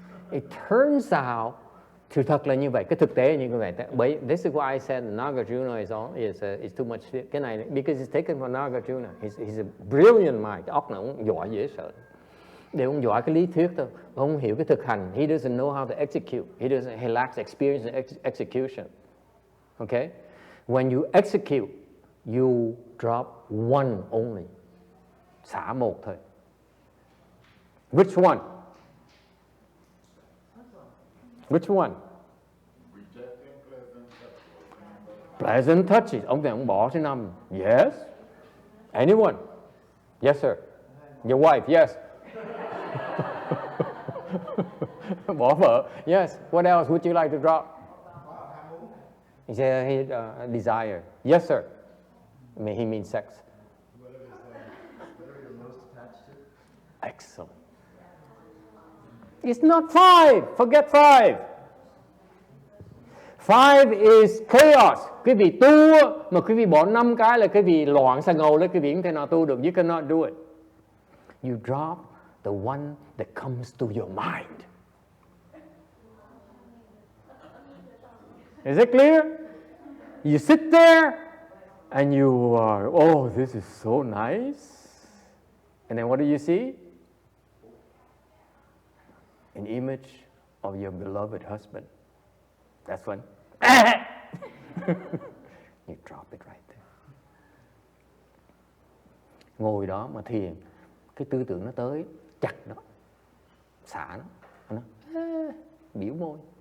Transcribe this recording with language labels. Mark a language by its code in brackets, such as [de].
[en] It turns out, [vi] sự thật là như vậy, [en] cái thực tế như vậy. This is why I said Nagarjuna is too much. [vi] Cái này, [en] because it's taken from Nagarjuna. He's a brilliant mind. [vi] Cái óc này cũng giỏi dễ sợ. Để ông giỏi cái lý thuyết thôi, ông không hiểu cái thực hành. [en] He doesn't know how to execute. He lacks experience in execution. Okay? When you execute, you drop one only. [vi] Xả một thôi. [en] Which one? Which one? Pleasant touches. [vi] Ông này ông bỏ thứ 5. [en] Yes. Anyone? Yes, sir. Your wife, yes. [vi] Bỏ vợ. [en] Yes. What else would you like to drop? He said desire. Yes, sir. I mean, he means sex. What are you most attached to? Excellent. It's not 5. Forget 5. 5 is chaos. [vi] Quý vị tu mà quý vị bỏ 5 cái là quý vị loạn xà ngầu lên, quý vị không thể nào tu được. [en] You cannot do it. You drop the one that comes to your mind. Is it clear? You sit there and you are, oh, this is so nice. And then what do you see? An image of your beloved husband. That's when you drop it right there. [vi] Ngồi đó mà thiền, cái tư tưởng nó tới, chặt nó, xả nó biểu môi.